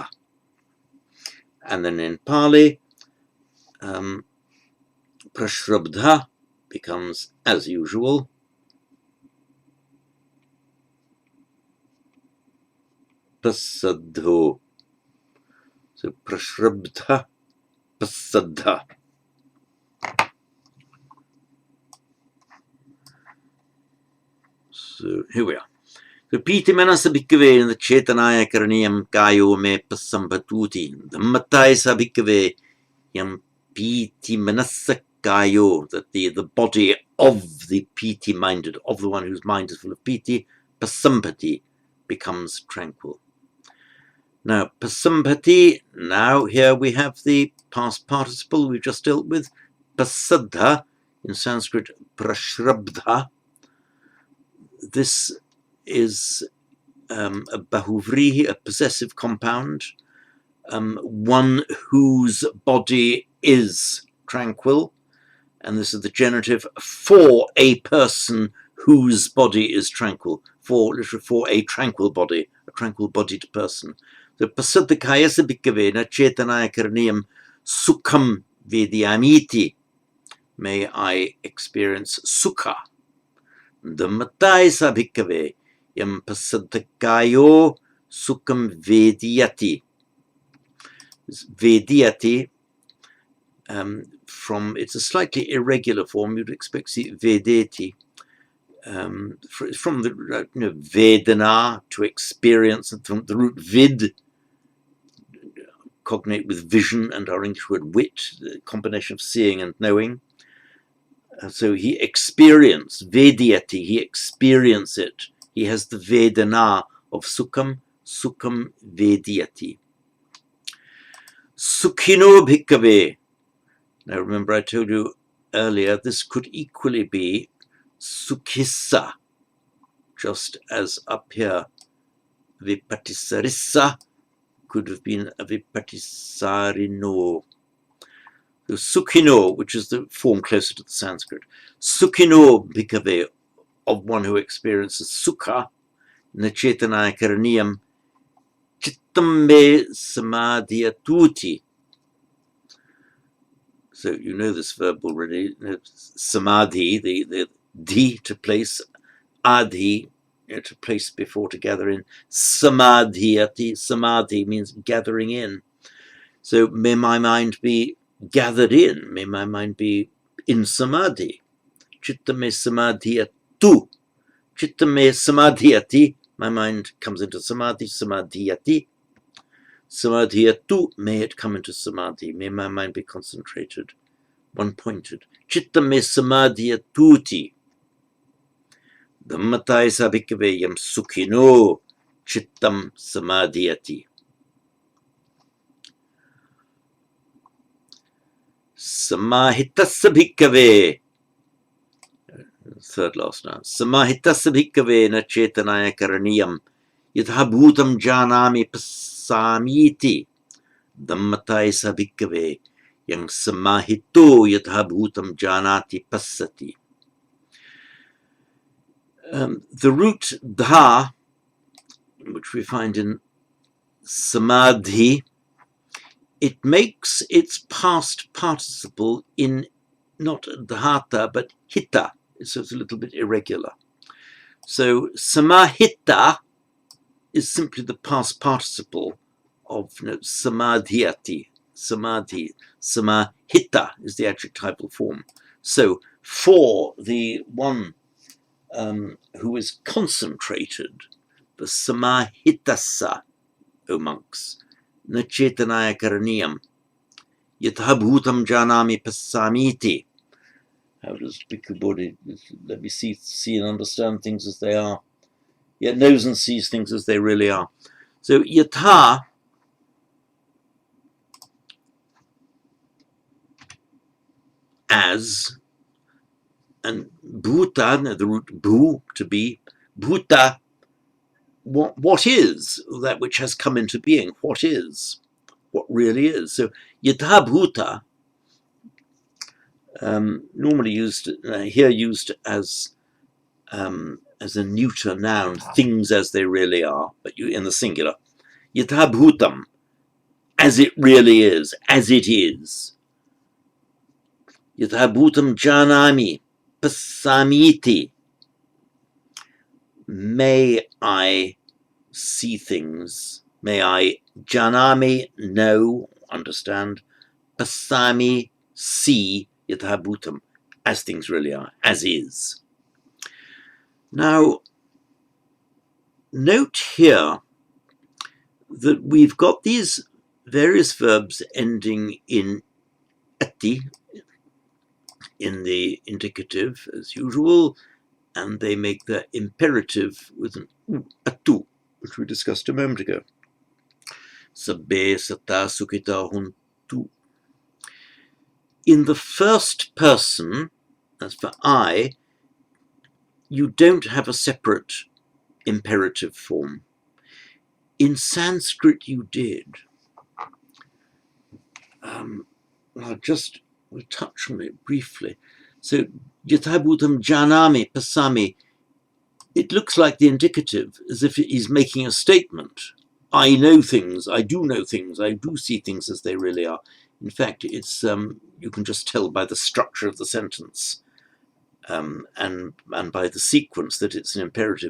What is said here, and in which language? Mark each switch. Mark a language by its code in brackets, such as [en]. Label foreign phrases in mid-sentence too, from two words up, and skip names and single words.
[en] And then in Pali, prashrabdha becomes, as usual, pasaddho. So prashrabdha, pasaddha. So here we are. [pi] So piti manasa bhikkhave [en] in the [pi] chetanaya karaniyam kayo me pasambhatuti. Dhammatai sa bhikkhave yam piti manasa kayo, [en] that the body of the piti minded, of the one whose mind is full of piti, pasambhati, becomes tranquil. Now pasambhati, now here we have the past participle we've just dealt with, pasaddha, in Sanskrit prashrabdha. This is a bahuvrihi, a possessive compound, one whose body is tranquil, and this is the genitive for a person whose body is tranquil, literally for a tranquil-bodied person. [pi] So pasadakayasa bhikkhave chetanaya karaniyam sukham vedyamiti. [en] May I experience sukha. [pi] Dhammatayasa bhikkhave yam pasadakayo sukham vedyati. [en] Vedyati, it's a slightly irregular form. You'd expect to see vedeti, from the vedana, to experience, and from the root vid, cognate with vision, and our English word wit, the combination of seeing and knowing. So he experienced vedyati, he experienced it. He has the vedana of [pi] sukham vedyati. Sukhino bhikkhave. [en] Now remember, I told you earlier, this could equally be sukhissa, just as up here, vipatisarissa could have been a vipatisarino. So sukhino, which is the form closer to the Sanskrit, [pi] sukhino bhikkhave, [en] of one who experiences sukha, [pi] nachetanaya karaniyam, chittam me samadhyatuti. [en] So you know this verb already. Samadhi, the di to place, adhi, to place before, to gather in. Samadhyati, samadhi means gathering in. So may my mind be gathered in, may my mind be in samadhi. [pi] Chitta me samadhyatu. Chitta me samadhyati, [en] my mind comes into samadhi, samadhyati. Samadhyatu, may it come into samadhi, may my mind be concentrated, one-pointed. [pi] Chitta me samadhyatuti. Dhammatayasa bhikkhave yam sukhino chittam samadhyati. Samahitassa bhikkhave. [en] Third last now. [pi] Samahitassa bhikkhave na chetanaya karaniyam yatha bhutam janami pasamiti. Dhammatayasa bhikkhave yam samahito yatha bhutam janati passati. [en] The root dha, which we find in samadhi, it makes its past participle in not dhata but hitta, so it's a little bit irregular. So samahita is simply the past participle of samadhyati, samadhi. Samahita is the adjectival form. So for the one who is concentrated, the samahitassa, O monks, [pi] nachetanaya karaniyam, yatha bhutam janami passamiti. [en] How does Bhikkhu Bodhi, let me see and understand things as they are, yet knows and sees things as they really are. So yatha, as, and bhuta, the root bhu, to be, bhuta, what is, that which has come into being, what is, what really is. So [pi] yatha bhuta, [en] normally used here, used as a neuter noun, things as they really are, but in the singular. [pi] Yatha bhutam, [en] as it really is, as it is. [pi] Yatha bhutam janami passamiti. [en] May I see things, may I janami, know, understand, passami, see, [pi] yatha bhutam, [en] as things really are, as is. Now, note here that we've got these various verbs ending in ati, in the indicative as usual, and they make their imperative with an atu, which we discussed a moment ago. [pi] Sabbe sata sukhita huntu. [en] In the first person, as for I, you don't have a separate imperative form. In Sanskrit you did. We'll touch on it briefly. So, [pi] Yathabhutam janami pasami, [en] it looks like the indicative, as if he's making a statement. I know things, I do know things, I do see things as they really are. In fact, it's you can just tell by the structure of the sentence and by the sequence that it's an imperative.